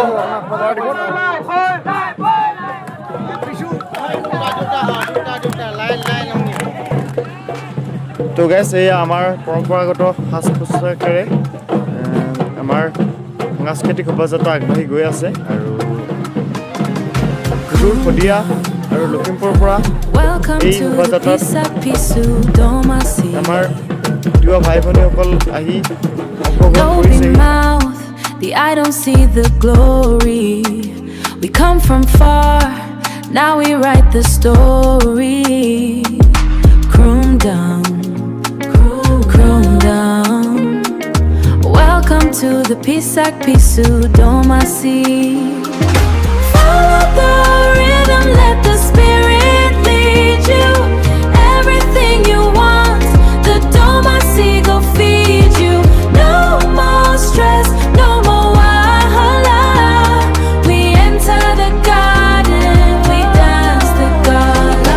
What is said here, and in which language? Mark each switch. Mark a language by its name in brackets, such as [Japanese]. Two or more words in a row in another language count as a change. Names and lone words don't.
[Assamese] তো গাইছ এয়া আমাৰ পৰম্পৰাগত সাজ পোছাকেৰে আমাৰ সাংস্কৃতিক শোভাযাত্ৰা আগবাঢ়ি গৈ আছে আৰু সুদূৰ শদিয়া আৰু লখিমপুৰৰ পৰা এই শোভাযাত্ৰাত আমাৰ তিৱা ভাই ভনীসকল আহি অংশগ্ৰহণ কৰিছে। [Nigerian Pidgin] The eye don't see the glory. We come from far, now we write the story. Khumdrung, khumdrung. Welcome to the pisak pisu domasi. Follow the rhythm, let the spirit lead you. Everything you want, the domasi go feed you. No more stress, no more wahala. We enter the garden, we dance the gala.